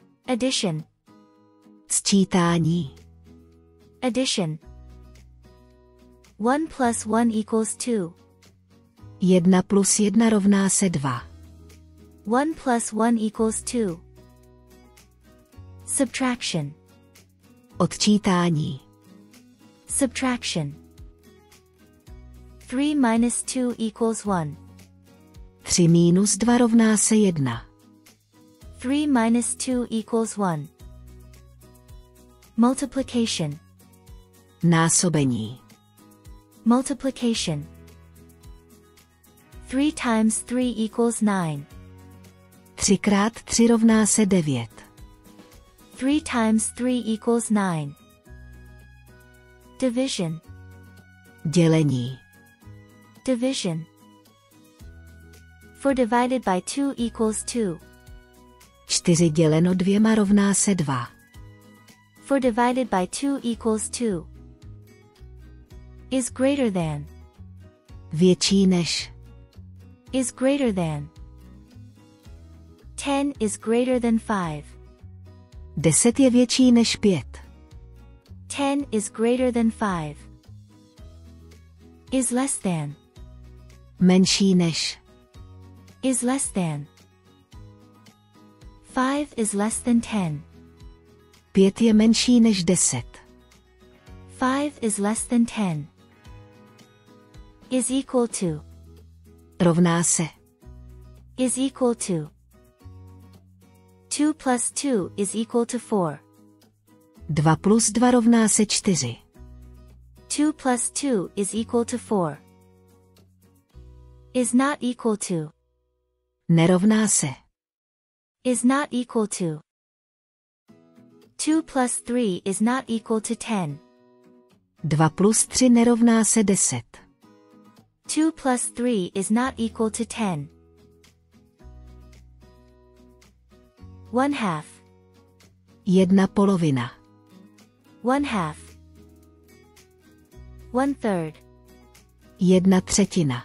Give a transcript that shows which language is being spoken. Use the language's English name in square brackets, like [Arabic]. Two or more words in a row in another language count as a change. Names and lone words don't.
[English] Addition. [Czech] Sčítání. [English] Addition. 1 plus 1 equals 2. [Czech] 1 plus 1 rovná se 2. [English] 1 plus 1 equals 2. Subtraction. [Czech] Odčítání. [English] Subtraction. 3 minus 2 equals 1. [Czech] 3 minus 2 rovná se 1. [English] 3 minus 2 equals 1. Multiplication. [Czech] Násobení. [English] Multiplication. 3 times 3 equals 9. [Czech] 3 krát 3 rovná se 9. [English] 3 times 3 equals 9. Division. [Czech] Dělení. [English] Division. 4 divided by 2 equals 2. [Czech] 4 děleno 2 rovná se 2. [English] 4 divided by 2 equals 2. Is greater than. [Czech] Větší než. [English] Is greater than. 10 is greater than 5. [Czech] 10 je větší než 5. [English] 10 is greater than 5. Is less than. [Czech] Menší než. [English] Is less than. 5 is less than 10. [Czech] 5 je menší než 10. [English] 5 is less than 10. Is equal to. [Czech] Rovná se. [English] Is equal to. 2 plus 2 is equal to 4. [Czech] 2 plus 2 rovná se 4. [English] 2 plus 2 is equal to 4. Is not equal to. [Czech] Nerovná se. [English] Is not equal to. 2 plus 3 is not equal to 10. [Czech] 2 plus 3 nerovná se 10. [English] 2 plus 3 is not equal to 10. 1/2. [Czech] 1 polovina. [English] 1/2. 1/3. [Czech] 1 třetina.